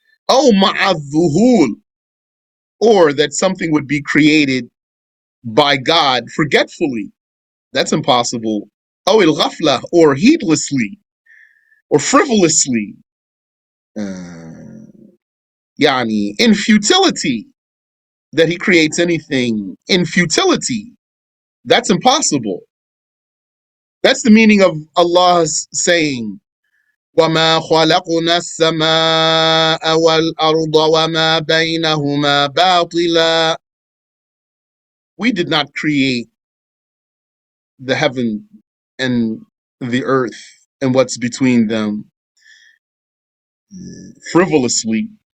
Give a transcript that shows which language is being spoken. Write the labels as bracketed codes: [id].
[ar] أو مع الذهول, [en] or that something would be created by God forgetfully. That's impossible. [ar] أو الغفلة, [en] or heedlessly, or frivolously. [ar] يعني [en] in futility, that he creates anything in futility. That's impossible. That's the meaning of Allah's saying, [ar] وَمَا خَلَقْنَا السَّمَاءَ وَالْأَرْضَ وَمَا بَيْنَهُمَا بَاطِلًا. [en] We did not create the heaven and the earth and what's between them frivolously.